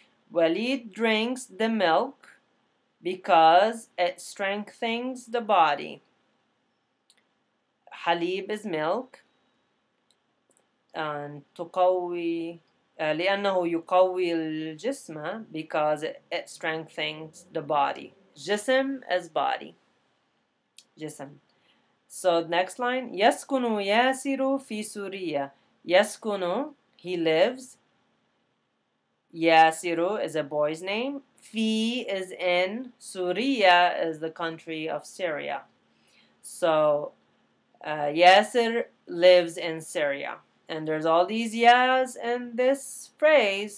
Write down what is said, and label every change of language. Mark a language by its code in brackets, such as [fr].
[en] Walid drinks the milk because it strengthens the body. Halib is milk. And [ar] تقوي لأنه يقوي الجسم, [en] because it strengthens the body. جسم is body. جسم. So next line, [ar] يسكن ياسر في سوريا. [en] يسكن, he lives. Yasiru is a boy's name. Fi is in. Suriya is the country of Syria. So Yasir lives in Syria. And there's all these yas in this phrase.